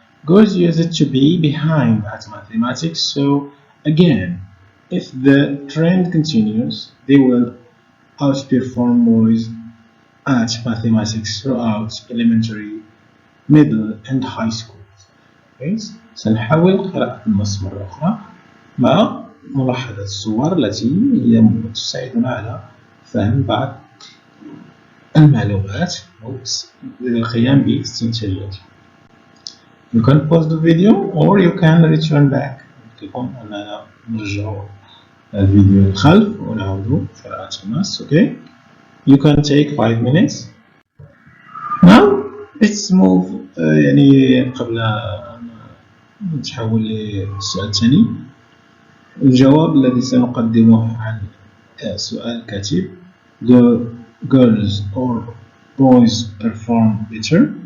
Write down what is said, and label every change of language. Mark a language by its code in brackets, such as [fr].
[en] Girls used to be behind at mathematics, so again, if the trend continues, they will outperform boys at mathematics throughout elementary, middle and high schools. [ar] سنحاول قراءة النص مرة أخرى مع ملاحظة الصور التي هي تساعدنا على فهم بعض المعلومات أو القيام باستنتاجاتها. [en] You can pause the video or you can return back. [ar] يمكنكم أننا نرجع الفيديو للخلف ونعود قراءة النص. [en] Okay? You can take 5 minutes. Now let's move. [ar] يعني قبل أن نتحول للسؤال الثاني، الجواب الذي سنقدمه عن سؤال كاتب [en] The girls or boys perform better.